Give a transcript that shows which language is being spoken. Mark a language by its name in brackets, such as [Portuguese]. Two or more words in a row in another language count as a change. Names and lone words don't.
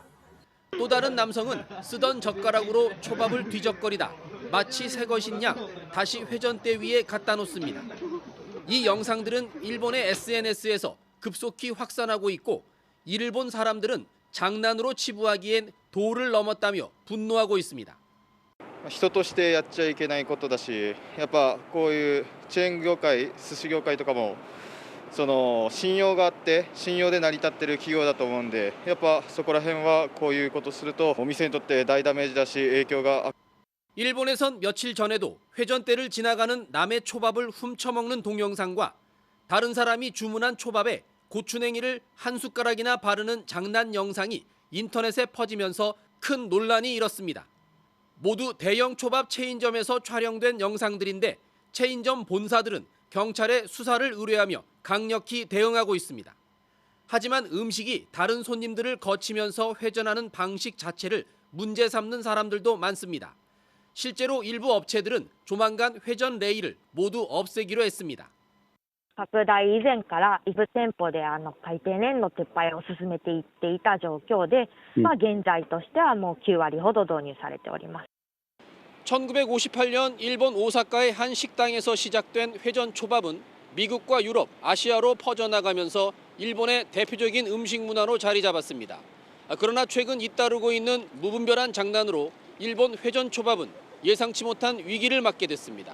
[Korean] 또 다른 남성은 쓰던 젓가락으로 초밥을 뒤적거리다 마치 새 것인 양 다시 회전대 위에 갖다 놓습니다. 이 영상들은 일본의 SNS에서 급속히 확산하고 있고 이를 본 사람들은 장난으로 치부하기엔 도를 넘었다며 분노하고 있습니다. [Japanese] 人としてやっちゃいけないことだし、やっぱこういうチェーン業界、寿司業界とかも信用があって信用で成り立っている企業だと思うんで、やっぱそこら辺はこういうことするとお店にとって大ダメージだし影響が。 [Korean] 일본에선 며칠 전에도 회전대를 지나가는 남의 초밥을 훔쳐먹는 동영상과 다른 사람이 주문한 초밥에 고추냉이를 한 숟가락이나 바르는 장난 영상이 인터넷에 퍼지면서 큰 논란이 일었습니다. 모두 대형 초밥 체인점에서 촬영된 영상들인데 체인점 본사들은 경찰에 수사를 의뢰하며 강력히 대응하고 있습니다. 하지만 음식이 다른 손님들을 거치면서 회전하는 방식 자체를 문제 삼는 사람들도 많습니다. 실제로 일부 업체들은 조만간 회전 레일을 모두 없애기로 했습니다. [Japanese] 拡大以前から一部店舗で回転レーンの撤廃を進めていっていた状況で、現在としてはもう9割ほど導入されております。 [Korean] 1958년 일본 오사카의 한 식당에서 시작된 회전 초밥은 미국과 유럽, 아시아로 퍼져나가면서 일본의 대표적인 음식 문화로 자리 잡았습니다. 그러나 최근 잇따르고 있는 무분별한 장난으로 일본 회전 초밥은 예상치 못한 위기를 맞게 됐습니다.